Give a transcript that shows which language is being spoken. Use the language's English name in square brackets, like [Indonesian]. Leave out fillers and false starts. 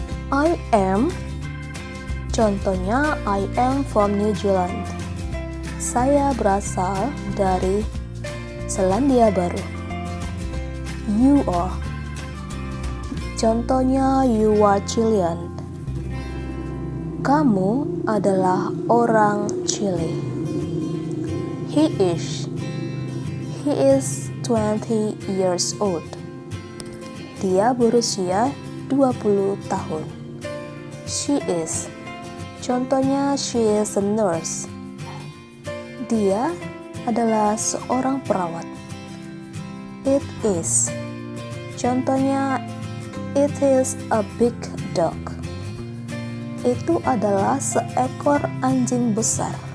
[English] I am, contohnya I am from New Zealand. [Indonesian] Saya berasal dari Selandia Baru. [English] You are, contohnya you are Chilean. [Indonesian] Kamu adalah orang Chile. [English] He is 20 years old. [Indonesian] Dia berusia 20 tahun. [English] She is, contohnya she is a nurse. [Indonesian] Dia adalah seorang perawat. [English] It is, contohnya it is a big dog. [Indonesian] Itu adalah seekor anjing besar.